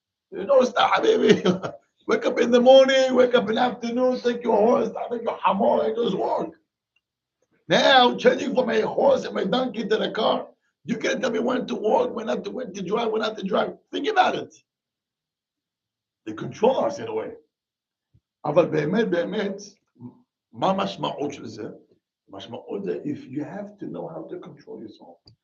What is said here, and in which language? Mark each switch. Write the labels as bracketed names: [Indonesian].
[English] You know, stop, baby. Wake up in the morning, wake up in the afternoon, take your horse, take your hamor, and just walk. Now, changing from a horse and my donkey to the car, you can't tell me when to walk, when to drive, when not to drive. Think about it. They control us in a way. [Hebrew] אבל באמת, מה המשמעות של זה? המשמעות זה, [English] if you have to know how to control yourself.